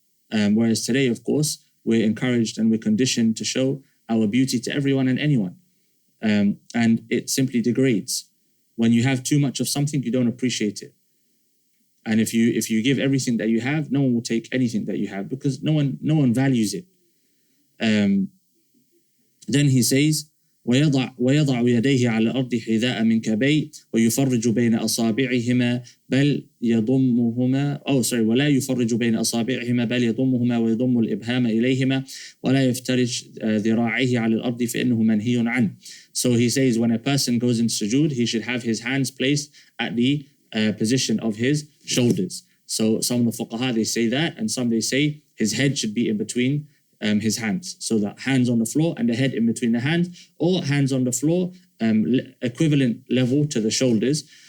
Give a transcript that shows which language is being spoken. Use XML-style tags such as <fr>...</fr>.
<en>Whereas today, of course, we're encouraged and we're conditioned to show our beauty to everyone and anyone. And it simply degrades. When you have too much of something, you don't appreciate it. And if you give everything that you have, no one will take anything that you have, because no one values it. Then he says,</en> <ar>ويضع يديه على الأرض حذاء منكبيه ويفرج بين أصابعهما بل يضمهما ولا يفرج بين أصابعهما بل يضمهما ويضم الإبهام إليهما ولا يفترج ذراعيه على الأرض فإنه منهي عنه.</ar> <en>So he says, when a person goes in sujood, he should have his hands placed at the position of his shoulders. So some of the fuqaha, they say that, and some they say his head should be in between his hands. So that hands on the floor and the head in between the hands, or hands on the floor, equivalent level to the shoulders.</en>